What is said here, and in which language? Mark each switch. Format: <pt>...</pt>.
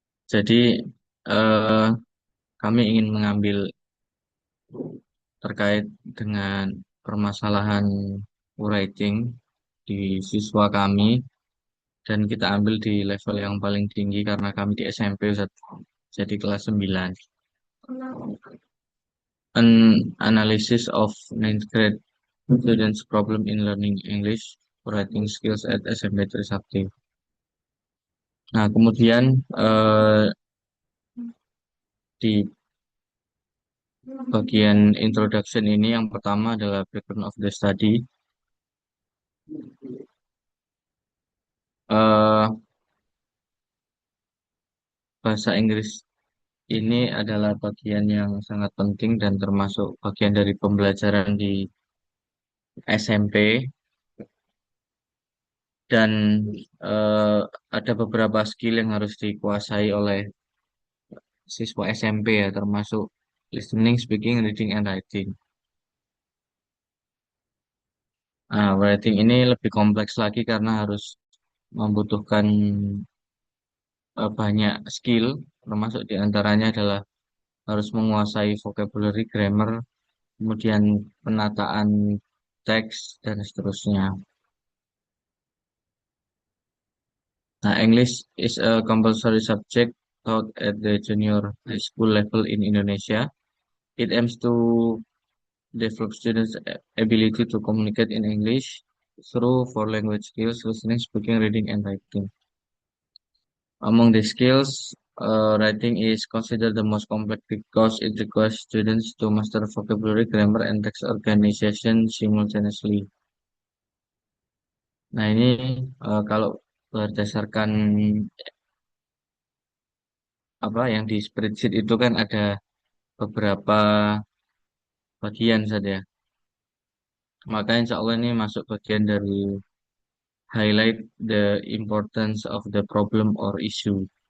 <id>Jadi eh, kami ingin mengambil terkait dengan permasalahan writing di siswa kami dan kita ambil di level yang paling tinggi karena kami di SMP Ustaz. Jadi kelas 9.</id> <en>An analysis of ninth grade students problem in learning English writing skills at SMP Trisakti.</en> <id>Nah, kemudian di bagian introduction ini yang pertama adalah</id> <en>background of the study.</en> <id>Eh, Bahasa Inggris ini adalah bagian yang sangat penting dan termasuk bagian dari pembelajaran di SMP dan eh, ada beberapa skill yang harus dikuasai oleh siswa SMP ya, termasuk</id> <en>listening, speaking, reading, and writing.</en> <id>Nah, writing ini lebih kompleks lagi karena harus membutuhkan banyak skill, termasuk diantaranya adalah harus menguasai vocabulary, grammar, kemudian penataan teks, dan seterusnya.</id> <en>Nah, English is a compulsory subject taught at the junior high school level in Indonesia. It aims to develop students' ability to communicate in English through four language skills, listening, speaking, reading, and writing. Among the skills, writing is considered the most complex because it requires students to master vocabulary, grammar, and text organization simultaneously.</en> <id>Nah, ini kalau berdasarkan apa yang di spreadsheet itu kan ada beberapa bagian saja. Maka insya Allah ini masuk bagian dari</id> <en>highlight the importance of the problem or issue.</en>